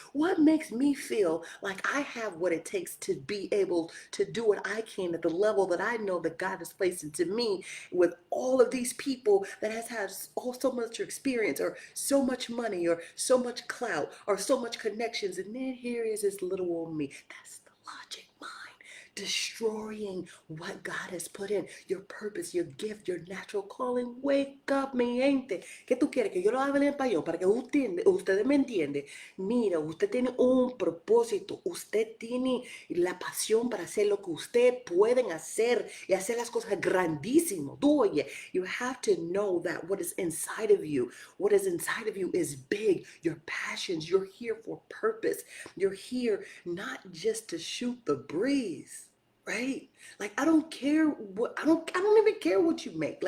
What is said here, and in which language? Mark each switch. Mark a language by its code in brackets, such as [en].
[en] What makes me feel like I have what it takes to be able to do what I can at the level that I know that God has placed into me, with all of these people that has had so much experience or so much money or so much clout or so much connections, and then here is this little old me? That's the logic mind destroying what God has put in, your purpose, your gift, your natural calling. Wake up, [es] mi gente. ¿Qué tú quieres? Que yo lo hable en español para que ustedes me entienden. Mira, usted tiene un propósito. Usted tiene la pasión para hacer lo que usted pueden hacer y hacer las cosas grandísimo. Tú oye, [en] you have to know that what is inside of you is big. Your passions, you're here for purpose. You're here not just to shoot the breeze. Right? Like, I don't care what, I don't even care what you make.